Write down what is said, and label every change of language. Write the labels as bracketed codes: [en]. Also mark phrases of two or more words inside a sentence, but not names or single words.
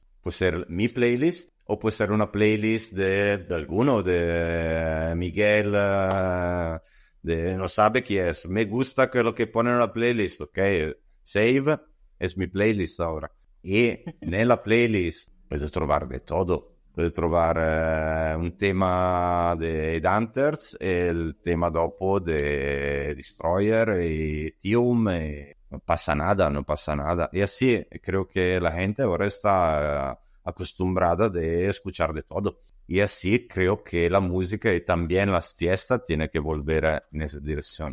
[es] Puede ser mi playlist o puede ser una playlist de alguno, de Miguel, no sabe quién es. Me gusta que lo que pone en la playlist, ok. Save es mi playlist ahora. Y en la playlist puedes trovar de todo. Puedes trovar un tema de Hunters [it] e il tema dopo [es] de Destroyer y Tium. Y no pasa nada, no pasa nada. Y así creo que la gente ahora está acostumbrada de escuchar de todo. Y así creo que la música y también las fiestas tienen que volver en esa dirección.